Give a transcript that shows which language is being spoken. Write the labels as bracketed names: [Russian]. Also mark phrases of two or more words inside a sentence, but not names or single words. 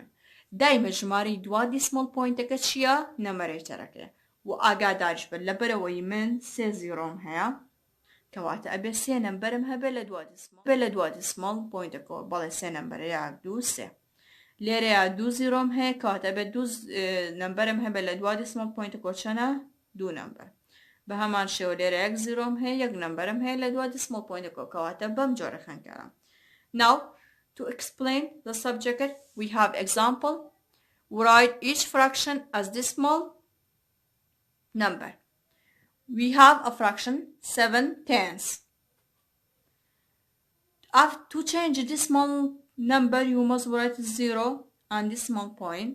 [Central Kurdish] دایمە ژماری دوا دیسمۆڵ پۆینتەکە چییە؟ نەمەرێتەرەکە و ئاگاداریش بن لەبەرەوەی من 3 زیرۆم هەیە کەواتە ئەبێ 3 نمبەرم هەبێت لە دوا دیسمۆڵ پۆینتەکەەوە بەڵێ 3 نمبەرەیە 2 3 لێرەیە 2 زیرۆم هەیە کەواتە بێت 2 نمبەرم هەبێت لە دوا دیسمۆڵ پۆینتەکەەوە چەنە 2 نمبەر. بە هەمان شێوە لێرە 1 زیرۆم هەیە 1 نمبەرم هەیە لە دوا دیسمۆڵ پۆینتەکەەوە کەواتە بەم جۆرە خوێندکاران. [English] Now to explain the subject we have example. Write each fraction as decimal number. We have a fraction 7/10. To change a decimal number you must write 0 and decimal point.